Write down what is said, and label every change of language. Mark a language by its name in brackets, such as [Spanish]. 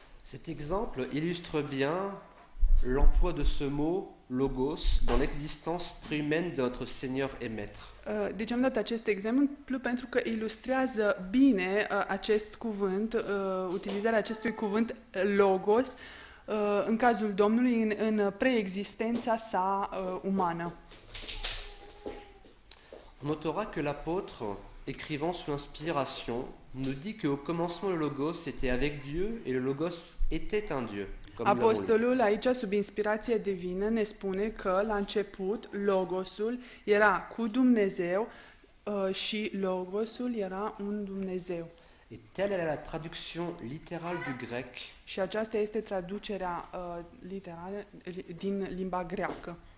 [French] Cet exemple illustre bien l'emploi de ce mot logos dans l'existence préhumaine de notre Seigneur et Maître. [Romanian] Deci am dat acest exemplu pentru că ilustrează bine acest cuvânt, utilizarea acestui cuvânt logos în cazul Domnului în preexistența sa umană. [French] On notera que l'apôtre, écrivant sous inspiration, nous dit qu'au commencement le logos était avec Dieu et le logos était un Dieu. Comme nous l'avons lu. [Romanian] Apostolul aici, sub inspirație divină, ne spune că la început logosul era cu Dumnezeu și logosul era un Dumnezeu. [French] Et telle est la traduction littérale du grec [Romanian] Și aceasta este traducerea literală din limba greacă.